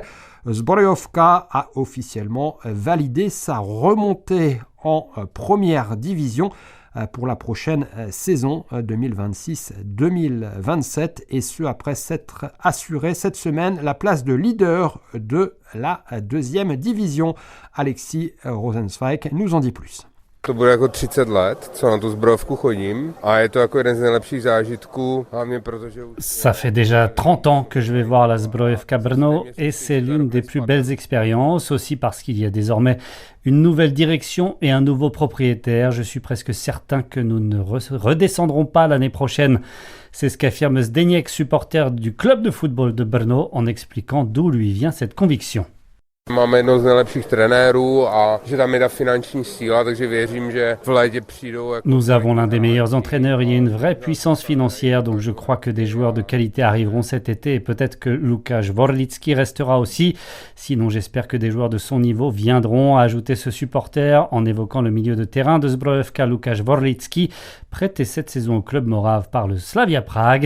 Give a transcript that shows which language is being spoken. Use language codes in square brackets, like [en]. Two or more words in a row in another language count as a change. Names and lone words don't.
[fr] Zbrojovka a officiellement validé sa remontée en première division pour la prochaine saison 2026-2027 et ce après s'être assuré cette semaine la place de leader de la 2e division. Alexis Rosenzweig nous en dit plus. [cs] To bude jako 30 let, co na tu Zbrojovku chodím a je to jako jeden z nejlepších zážitků, hlavně protože... [fr] Ça fait déjà 30 ans que je vais voir la Zbrojovka Brno et c'est l'une des plus belles expériences, aussi parce qu'il y a désormais une nouvelle direction et un nouveau propriétaire. Je suis presque certain que nous ne redescendrons pas l'année prochaine. C'est ce qu'affirme Zdeněk, supporter du club de football de Brno, en expliquant d'où lui vient cette conviction. [cs] Máme jedno z nejlepších trenérů a že tam je ta finanční síla, takže věřím, že v létě přijdou. [fr] Nous avons l'un des meilleurs entraîneurs, il y a une vraie puissance financière, donc je crois que des joueurs de qualité arriveront cet été et peut-être que Łukasz Worlicki restera aussi. Sinon, j'espère que des joueurs de son niveau viendront, a ajouté ce supporter en évoquant le milieu de terrain de Zbrojovka, Łukasz Worlicki, prêté cette saison au club morave par le Slavia Prague.